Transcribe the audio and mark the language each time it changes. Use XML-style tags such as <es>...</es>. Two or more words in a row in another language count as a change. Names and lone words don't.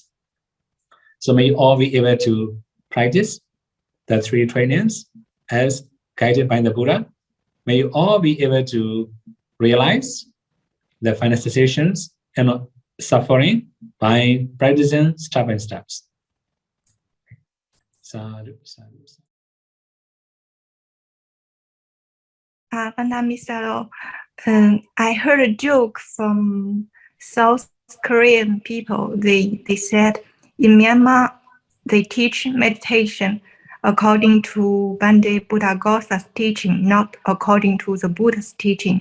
<en>So may you all be able to practice the 3 trainings as guided by the Buddha. May you all be able to realize the final cessations and suffering by practicing step by steps.</en> <pi>Sadhu, sadhu, sadhu. Vandamisaro,</pi> <en>I heard a joke from South Korean people. They said in Myanmar, they teach meditation according to Bande Buddhaghosa's teaching, not according to the Buddha's teaching.</en>